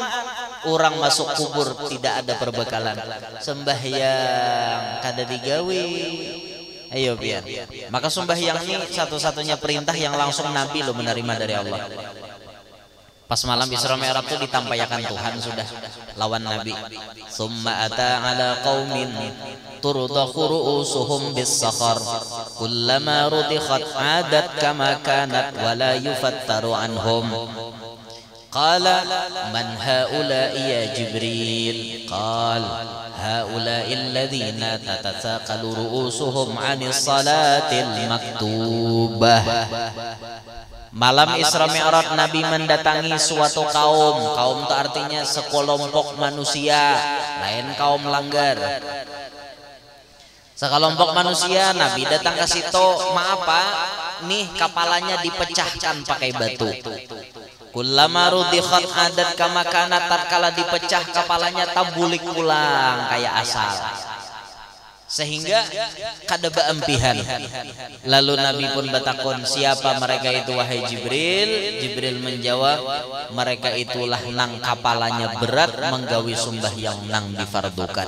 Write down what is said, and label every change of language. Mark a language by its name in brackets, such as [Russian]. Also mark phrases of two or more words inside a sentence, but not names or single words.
[Banjar] Orang masuk kubur tidak ada perbekalan. Sembahyang kada digawe. Ayo biar. Maka sembahyang ini satu-satunya perintah yang langsung Nabi lo menerima dari Allah. Pas malam Isra Mi'raj itu ditampaykan Tuhan sudah lawan Nabi. [Arabic] ثم أتى على قوم ترضخ رؤوسهم بالصخر كلما رضخت عادت كما كانت ولا يفتر عنهم. قال من هؤلاء يا جبريل? قال هؤلاء الذين تتثاقل رؤوسهم عن الصلاة المكتوبة. [Banjar] Malam Isra Mi'raj Nabi mendatangi suatu kaum. Kaum itu artinya sekelompok manusia, lain kaum langgar. Sekelompok manusia Nabi datang ke situ. Maaf Pak, nih kapalanya dipecahkan pakai batu. [Arabic] كلما رضخت عادت كما كان, [Banjar] tatkala dipecah kapalanya tabulik pulang kayak asal. Sehingga kada baempihan. Lalu Nabi pun bertakun, siapa mereka itu wahai Jibril? Jibril menjawab, mereka itulah nang kapalanya berat menggawi sembahyang nang difardukan.